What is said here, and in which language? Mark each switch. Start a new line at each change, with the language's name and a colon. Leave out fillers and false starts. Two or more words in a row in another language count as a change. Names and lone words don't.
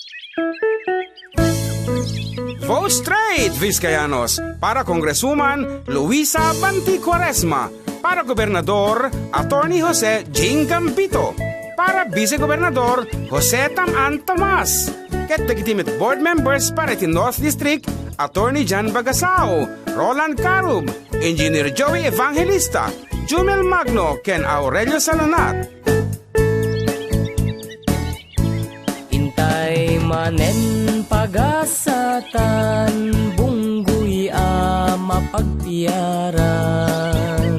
English: Vote straight,
Iloko: Vizcayanos, para Congresswoman Luisa Banti Cuaresma, para Gobernador Attorney Jose Jing Gambito, para Vice-Gobernador Jose Tam-An Tomas, ket
English: legitimate board members
Iloko: para iti North District Attorney Jan Bagasao, Roland Carub, Engineer Joey Evangelista, Jumel Magno, ken Aurelio Salonat. Intay manen pagasatan, bunggoy mapagtiyaran.